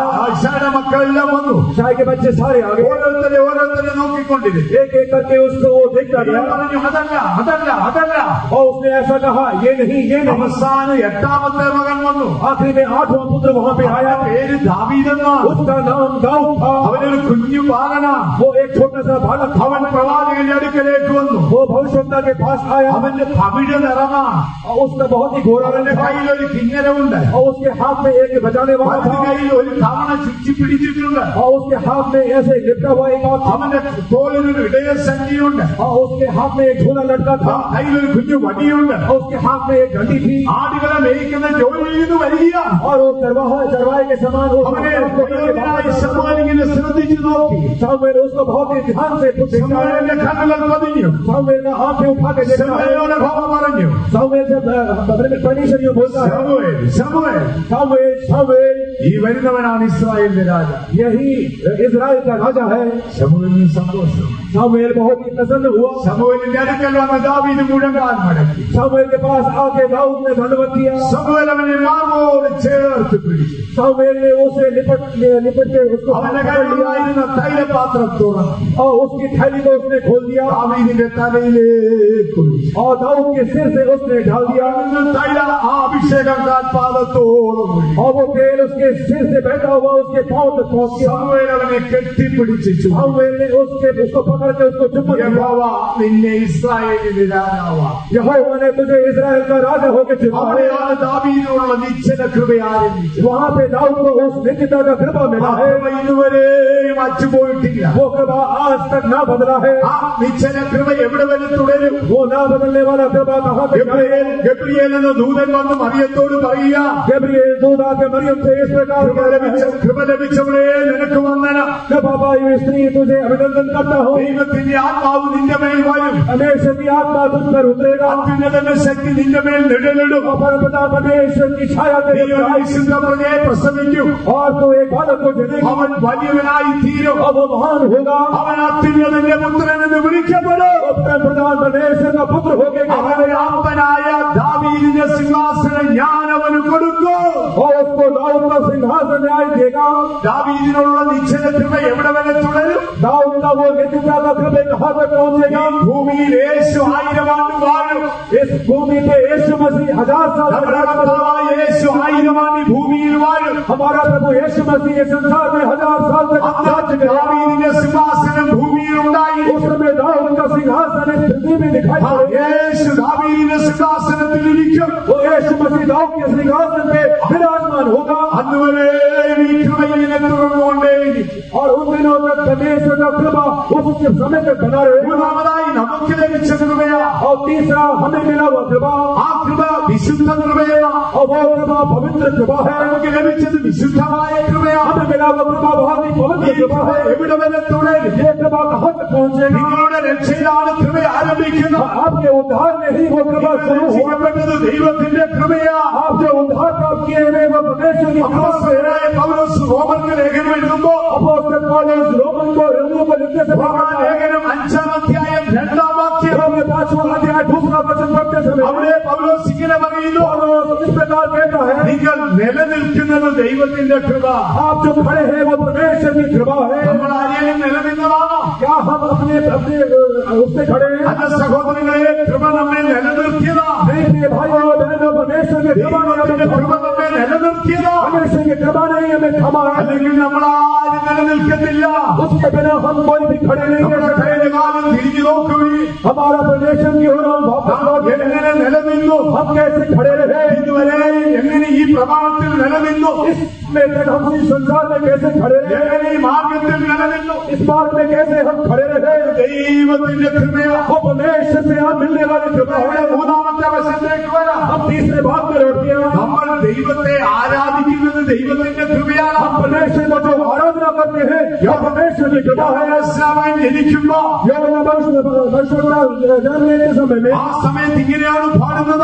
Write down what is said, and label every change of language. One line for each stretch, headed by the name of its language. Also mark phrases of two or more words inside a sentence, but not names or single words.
Malayalam: ഇശായിയുടെ മക്കളെല്ലാം വന്നു.
Hindi: ईसाई के बच्चे सारे आ गए.
Malayalam: ഓരോരുത്തരെ നോക്കിക്കൊണ്ടിരുന്നു.
Hindi: एक एक करके उसको वो देखता गया.
Malayalam: പറഞ്ഞു, അതല്ല അതല്ല അതല്ല.
Hindi: और उसने ऐसा कहा, ये नहीं ये नहीं.
Malayalam: അവസാനം 8ാമത്തെ മകൻ വന്നു.
Hindi: आखिरी में 8वां पुत्र वहाँ पे आया.
Malayalam: പേര് ദാവീദെന്നാണ്.
Hindi: उसका नाम दाऊद था.
Malayalam: അവനൊരു കുഞ്ഞു ബാലനാണ്.
Hindi: वो एक छोटा सा बालक था.
Malayalam: അവൻ പ്രവാചകന്റെ അടുക്കലേക്ക് വന്നു.
Hindi: वो भविष्यवक्ता के पास आया.
Malayalam: അവന്റെ പവിഴ നിറമാണ്.
Hindi: और उसका बहुत ही गोरा
Malayalam: അവന്റെ
Hindi: रंग था.
Malayalam: കയ്യിൽ ഒരു കിന്നരമുണ്ട്.
Hindi: और उसके हाथ में एक बजाने वाला
Malayalam: അവന്റെ
Hindi: था.
Malayalam: കയ്യിൽ ഒരു തവണ ചുറ്റി പിടിച്ചിട്ടുണ്ട്.
Hindi: और उसके हाथ में ऐसे लिपटा हुआ एक हाथ था.
Malayalam: അവന്റെ തോളിലൊരു ഇടയസംഖ്യയുണ്ട്.
Hindi: और उसके हाथ में एक झोला लटका था.
Malayalam: കയ്യിലൊരു കുഞ്ഞു വടിയുണ്ട്.
Hindi: और उसके हाथ में एक घंटी थी.
Malayalam: ആടുകളെ മേയ്ക്കുന്ന ജോലിയിൽ നിന്ന് വരികയാണ്.
Hindi: और वो चरवाहे के समान
Malayalam: അവനെ ശമൂവേൽ ഇങ്ങനെ ശ്രദ്ധിച്ചു നോക്കി.
Hindi: शमूएल उसको बहुत ही ध्यान से देखता है.
Malayalam: ശമൂവേലിന്റെ കണ്ണുകൾ പതിഞ്ഞു.
Hindi: शमूएल ने आंखें उठा के देखा है.
Malayalam: ശമൂവേലിനോട് യഹോവ പറഞ്ഞു,
Hindi: शमूएल जब परमेश्वर यूं बोलता है,
Malayalam: ശമൂവേൽ ശമൂവേൽ,
Hindi: शमूएल शमूएल
Malayalam: ഈ വരുന്നവനാണ് ഇസ്രായേലിന്റെ രാജ.
Hindi: यही इजराइल का राजा है.
Malayalam: ശമൂവേലിന് സന്തോഷം.
Hindi: शमूएल बहुत ही प्रसन्न हुआ.
Malayalam: ശമൂവേലിന്റെ അടുക്കൽ വന്ന ദാവീദ് മുഴങ്കാൽ മടക്കി.
Hindi: शमूएल के पास आके दाऊद ने दंडवत किया.
Malayalam: ശമൂവേൽ അവനെ മാർവോട് ചേർത്ത് പിടിച്ചു.
Hindi: शमूएल ने उसे लिपट के उसको
Malayalam: അവന്റെ കയ്യിലുണ്ടായിരുന്ന തൈലപാത്രം തുറന്നു.
Hindi: और उसकी थैली को उसने खोल दिया.
Malayalam: ദാവീദിന്റെ തലയിലേക്ക് ഒഴിച്ചു.
Hindi: और दाऊद के सिर से उसने ढाल दिया.
Malayalam: തൈല ആ അഭിഷേകം പാദത്തോളം ഒഴിച്ചു.
Hindi: और वो तेल उसके सिर से बहता हुआ उसके पांव तक पहुंच गया.
Malayalam: ശമൂവേൽ അവനെ കെട്ടിപ്പിടിച്ചു.
Hindi: शमूएल ने उसको पकड़ के उसको चुम्बन किया.
Malayalam: യഹോവ നിന്നെ ഇസ്രായേലിന്റെ രാജാവാ.
Hindi: यहोवा ने तुझे इजराइल का राजा होकर चुना.
Malayalam: അവിടെയാണ് ദാവീദിനോടുള്ള നിശ്ചല കൃപ ആരംഭിച്ചത്.
Hindi: वहाँ पे दाऊद को उस निश्चिता का कृपा मिला है.
Malayalam: ഇതുവരെയും മാറ്റുപോയിട്ടില്ല.
Hindi: वो कृपा आज तक ना बदला है.
Malayalam: ആ നിശ്ചല കൃപ എവിടെ വരെ തുടരും?
Hindi: वो ना बदलने वाला कृपा कहाँ तक?
Malayalam: ഗബ്രിയേൽ എന്ന ദൂതൻ വന്ന് മറിയത്തോട് പറയുക,
Hindi: गब्रिएल दूत आके मरियम से इस प्रकार
Malayalam: കൃപ ലഭിച്ചവളെ നിനക്ക് വന്ദനം.
Hindi: कृपा पाई हुई स्त्री तुझे अभिनंदन करता हूँ.
Malayalam: ദൈവത്തിന്റെ ആത്മാവ് നിന്റെ മേൽ വരും.
Hindi: परमेश्वर की आत्मा तुझ पर उतरेगा.
Malayalam: അത്യുന്നതന്റെ ശക്തി നിന്റെ മേൽ നിഴലിടും.
Hindi: परमपिता परमेश्वर की छाया तेरे ऊपर आएगी.
Malayalam: വിശുദ്ധ പ്രജയെ പ്രസവിക്കും.
Hindi: और तो एक बालक को जनेगी.
Malayalam: അവൻ വലിയവനായി തീരും.
Hindi: और वो महान होगा.
Malayalam: അവൻ അത്യുന്നതന്റെ പുത്രൻ എന്ന് വിളിക്കപ്പെടും.
Hindi: प्रधान परमेश्वर का पुत्र होगा.
Malayalam: അവന്റെ അപ്പനായ ദാവീദിന്റെ സിംഹാസനം ഞാൻ അവന് കൊടുക്കും.
Hindi: और उसको दाऊद का सिंहासन न्याय देगा.
Malayalam: ദാവീദിനുള്ള നിശ്ചല കൃപ എവിടെ വരെ തുടരും?
Hindi: दाऊद का वो नित्यता का कृपा कहाँ तक पहुंचेगा?
Malayalam: ഭൂമിയിൽ യേശു 1000 ആണ്ട് വാഴും.
Hindi: इस भूमि पे यीशु मसीह 1000 साल
Malayalam: നമ്മുടെ കർത്താവായ യേശു 1000 ആണ്ട് ഭൂമിയിൽ വാഴും.
Hindi: हमारा प्रभु यीशु मसीह इस संसार में 1000 साल तक
Malayalam: ദാവീദിന്റെ സിംഹാസനം ഭൂമിയിൽ ഉണ്ടായി.
Hindi: उस समय दाऊद का सिंहासन इस पृथ्वी में दिखाई पड़ेगा.
Malayalam: യേശു ദാവീദിന്റെ സിംഹാസനത്തിൽ ഇരിക്കും.
Hindi: वो यीशु मसीह दाऊद के सिंहासन पे विराजमान होगा.
Malayalam: അതുവരെ ഈ കൃപയിനെ തുടർന്നുകൊണ്ടേയിരിക്കും.
Hindi: और उन दिनों तक परमेश्वर का कृपा उसके समय तक बना रहेगा.
Malayalam: മൂന്നാമതായി നമുക്ക് ലഭിച്ച കൃപയാ.
Hindi: और तीसरा हमें मिला हुआ कृपा.
Malayalam: ആ കൃപ വിശുദ്ധ കൃപയാ.
Hindi: और वो कृपा पवित्र कृपा है.
Malayalam: നമുക്ക് ലഭിച്ചത് വിശുദ്ധമായ കൃപയാ.
Hindi: हमें मिला हुआ कृपा बहुत ही पवित्र कृपा है.
Malayalam: എവിടെ വരെ തുടരും?
Hindi: ये कृपा कहाँ तक पहुंचेगा?
Malayalam: നിങ്ങളുടെ രക്ഷയിലാണ് കൃപ ആരംഭിക്കുന്നത്.
Hindi: आपके उद्धार में ही वो कृपा शुरू हुआ.
Malayalam: രക്ഷിക്കപ്പെട്ടത് ദൈവത്തിന്റെ കൃപയാ.
Hindi: आप जो उद्धार प्राप्त किए हुए वो परमेश्वर की कृपा से है.
Malayalam: അപ്പോസ്തലനായ പൗലോസ് റോമർക്ക് ലേഖനം എഴുതുമ്പോൾ
Hindi: अपोस्तल पौलुस रोमन को रोमियों को लिखते समय
Malayalam: ലേഖനം 5-ാം അധ്യായം 2-ാം വാക്യം
Hindi: रोमियो 5वां अध्याय 2रा वचन पढ़ते समय
Malayalam: അവിടെ പൗലോസ് ഇങ്ങനെ പറയുന്നു,
Hindi: पौलुस इस प्रकार कहता है,
Malayalam: നിങ്ങൾ നിലനിൽക്കുന്നത് ദൈവത്തിന്റെ കൃപ.
Hindi: आप जो खड़े हैं वो परमेश्वर की कृपा है.
Malayalam: നമ്മൾ ആരെയും നിലനിന്നതാണോ?
Hindi: क्या हम अपने अपने उससे खड़े हैं?
Malayalam: അല്ല സഹോദരങ്ങളെ, കൃപ നമ്മെ നിലനിർത്തിയതാ.
Hindi: नहीं मेरे भाइयों और बहनों, परमेश्वर की कृपा ने
Malayalam: ദൈവത്തിന്റെ
Hindi: हमें
Malayalam: കൃപ നമ്മെ നിലനിർത്തിയതാ.
Hindi: परमेश्वर की कृपा ने हमें थमा है.
Malayalam: അല്ലെങ്കിൽ നമ്മൾ ആരും നിലനിൽക്കത്തില്ല.
Hindi: उसके बिना हम कोई भी खड़े नहीं रह
Malayalam: നമ്മുടെ
Hindi: सकते.
Malayalam: കഴിഞ്ഞ കാലം തിരിഞ്ഞു നോക്കുകയും
Hindi: हमारा परमेश्वर की ओर हम वापस लौट गए.
Malayalam: എങ്ങനെ നിലനിന്നു,
Hindi: हम कैसे खड़े रहे?
Malayalam: ഇതുവരെ എങ്ങനെ ഈ പ്രമാണത്തിൽ നിലനിന്നു,
Hindi: इसमें तक हम इस संसार में कैसे खड़े रहे?
Malayalam: എങ്ങനെ ഈ മാർഗത്തിൽ നിലനിന്നു,
Hindi: इस मार्ग में कैसे हम खड़े रहे?
Malayalam: ദൈവത്തിന്റെ കൃപയാ.
Hindi: वो परमेश्वर से हम मिलने वाली कृपा
Malayalam: ഇവിടെ
Hindi: है.
Malayalam: മൂന്നാമത്തെ വശത്തേക്ക് വരാം.
Hindi: हम तीसरे भाग में लौटते हैं.
Malayalam: നമ്മൾ ദൈവത്തെ ആരാധിക്കുന്നത് ദൈവത്തിന്റെ കൃപയാണ്.
Hindi: हम परमेश्वर को जो आराधना करते हैं यह परमेश्वर की कृपा है.
Malayalam: യോഹന്നാൻ ജനിക്കുമ്പോ
Hindi: जन्म लेते समय में
Malayalam: ആ സമയത്ത് ഇങ്ങനെയാണ് പാടുന്നത്.